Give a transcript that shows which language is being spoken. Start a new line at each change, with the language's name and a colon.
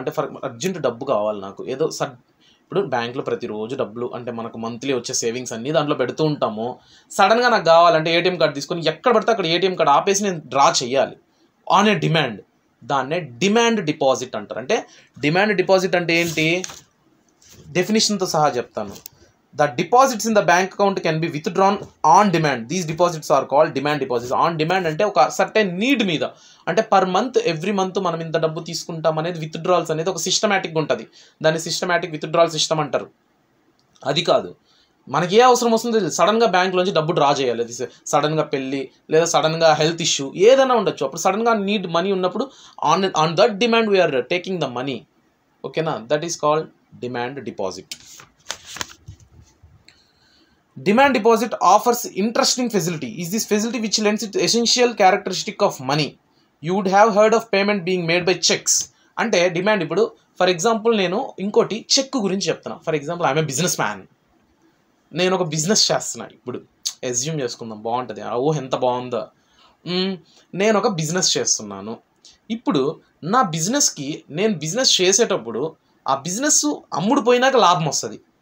Telugu: అంటే for urgent డబ్బు కావాలి నాకు, ఏదో ఇప్పుడు బ్యాంక్లో ప్రతిరోజు డబ్బులు అంటే మనకు మంత్లీ వచ్చే సేవింగ్స్ అన్నీ దాంట్లో పెడుతూ ఉంటాము. సడన్గా నాకు కావాలంటే ఏటీఎం కార్డు తీసుకొని ఎక్కడ పడితే అక్కడ ఏటీఎం కార్డు ఆపేసి నేను డ్రా చేయాలి
English: On a demand.
Telugu: దాన్నే డిమాండ్ డిపాజిట్ అంటారు. అంటే డిమాండ్ డిపాజిట్ అంటే ఏంటి? డెఫినేషన్తో సహా చెప్తాను.
English: The deposits in the bank account can be withdrawn on demand. These deposits are called demand deposits. On demand
Telugu: అంటే ఒక సర్టెన్ నీడ్ మీద, అంటే పర్ మంత్ ఎవ్రీ మంత్ మనం ఇంత డబ్బు తీసుకుంటాం అనేది విత్డ్రాల్స్ అనేది ఒక సిస్టమేటిక్గా ఉంటుంది. దాన్ని సిస్టమేటిక్ విత్డ్రాల్ సిస్టమ్ అంటారు. అది కాదు, మనకి ఏ అవసరం వస్తుందో సడన్గా బ్యాంక్లోంచి డబ్బు డ్రా చేయాలి. అది సడన్గా పెళ్ళి లేదా సడన్గా హెల్త్ ఇష్యూ ఏదైనా ఉండొచ్చు. అప్పుడు సడన్గా నీడ్ మనీ ఉన్నప్పుడు
English: On that demand we are taking the money. ఓకేనా, that is called demand deposit. Demand deposit offers interesting facility. Is this facility which lends it essential characteristic of money. You would have heard of payment being made by checks.
Telugu: అంటే demand, ఇప్పుడు for example నేను ఇంకోటి check గురించి చెప్తున్నా. For example
English: I'm a businessman,
Telugu: నేను ఒక business చేస్తున్నా. ఇప్పుడు ఎస్యూమ్ చేసుకుందాం, బాగుంటుంది. ఎంత బాగుందో. నేను ఒక బిజినెస్ చేస్తున్నాను. ఇప్పుడు నా బిజినెస్కి నేను బిజినెస్ చేసేటప్పుడు ఆ బిజినెస్ అమ్ముడు పోయినాక లాభం వస్తుంది.